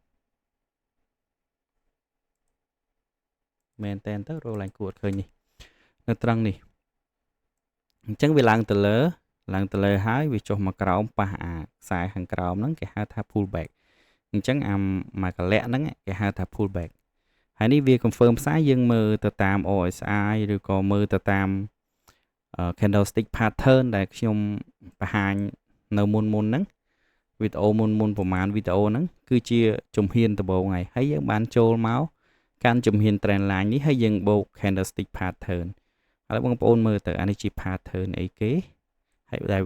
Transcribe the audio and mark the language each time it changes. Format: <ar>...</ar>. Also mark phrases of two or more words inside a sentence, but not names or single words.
<km>មែនតែនទៅរកឡើងគួរអត់ឃើញនេះនៅត្រង់នេះអញ្ចឹងវាឡើងទៅលើហើយវាចុះមកក្រោមប៉ះអាខ្សែខាងក្រោមហ្នឹងគេហៅថា pullback អញ្ចឹងអាមួយកលៈហ្នឹងគេហៅថា pullback ហើយនេះវា confirm ផ្សាយយើងមើលទៅតាម RSI ឬក៏មើលទៅតាម</km> <en>candlestick pattern</en> <km>ដែលខ្ញុំបង្ហាញនៅមុនហ្នឹងវីដេអូមុនប្រហែលវីដេអូហ្នឹងគឺជាជំហានដំបូងហើយហើយយើងបានចូលមកកាន់ជំហាន</km> <en>trend line</en> <km>នេះហើយយើងបូក</km> <en>candlestick pattern</en> <km>ឥឡូវបងប្អូនមើលទៅអានេះជា pattern អីគេហើយដែល</km>